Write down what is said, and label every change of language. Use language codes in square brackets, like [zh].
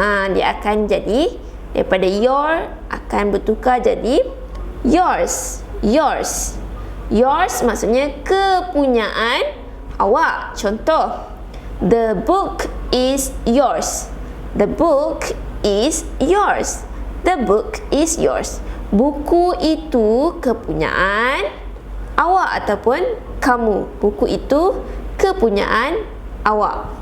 [ms] Dia akan jadi daripada your akan bertukar jadi yours. Yours maksudnya kepunyaan awak. Contoh, [en] the book is yours. The book is yours. The book is yours. [ms] Buku itu kepunyaan awak ataupun kamu. Buku itu kepunyaan awak.